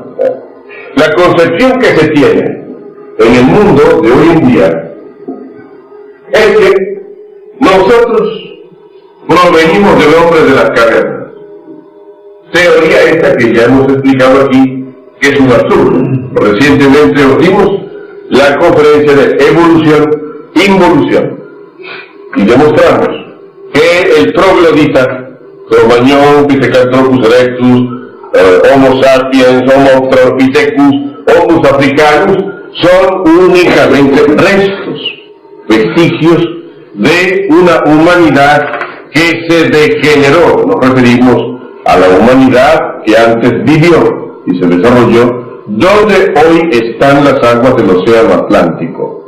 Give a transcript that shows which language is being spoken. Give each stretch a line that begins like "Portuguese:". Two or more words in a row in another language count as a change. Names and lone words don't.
Spanish: La concepción que se tiene en el mundo de hoy en día es que nosotros provenimos del hombre de las cavernas. Teoría esta que ya hemos explicado aquí, que es un absurdo. Recientemente dimos la conferencia de evolución-involución y demostramos que el troglodita, Cro-Magnon, Pithecanthropus erectus, Homo sapiens, Homo australopithecus, Homo africanus, son únicamente restos, vestigios de una humanidad que se degeneró. Nos referimos a la humanidad que antes vivió y se desarrolló donde hoy están las aguas del océano Atlántico.